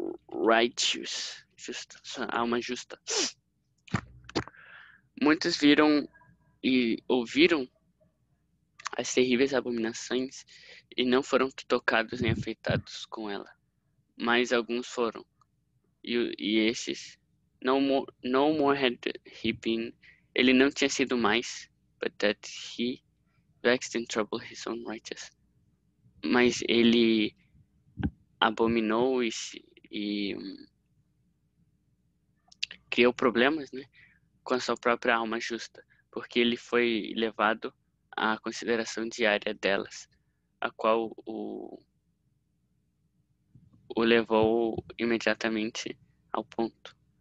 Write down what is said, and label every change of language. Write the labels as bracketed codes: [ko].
[pt] Righteous, justa, sua alma justa. Muitos viram e ouviram as terríveis abominações e não foram tocados nem afetados com ela. Mas alguns foram. E esses, [en] no more had he been, [pt] ele não tinha sido mais, [en] but that he vexed and troubled his own righteous. [pt] Mas ele abominou e criou problemas, né, com a sua própria alma justa, porque ele foi levado à consideração diária delas, a qual o levou imediatamente ao ponto.